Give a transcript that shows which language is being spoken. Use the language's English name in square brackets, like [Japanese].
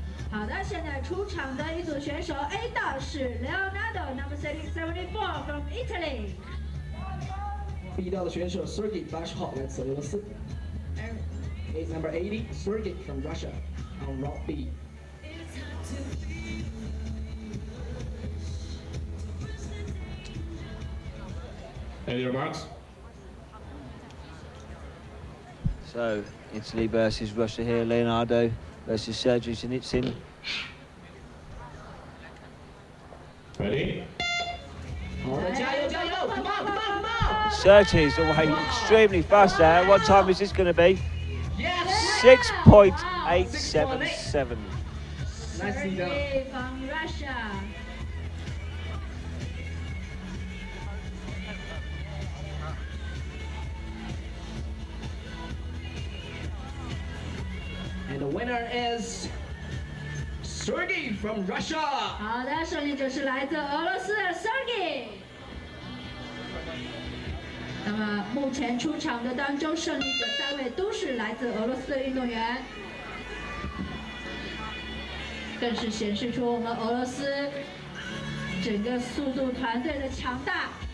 [Chinese] 好的，现在出场的一组选手 A 道是 [English] Leonardo number 74 from Italy。 [Chinese] B 道的选手 Sergey 80号来自俄罗斯。 [English] Number 80 Sergey from Russia on route B. And your marks. So, Italy versus Russia here, Leonardo versus Sergey Xining. Ready? [Chinese] 好的，加油加油 ！ [English] Come on, come on, come on! Sergey is away extremely fast there. What time is this going to be? Yes! 6.877. Nicely done. Sergey from Russia。 And the winner is Sergey from Russia. [Chinese] 好的，胜利者是来自俄罗斯的 Sergey。那么目前出场的当中，胜利者3位都是来自俄罗斯的运动员，更是显示出我们俄罗斯整个速度团队的强大。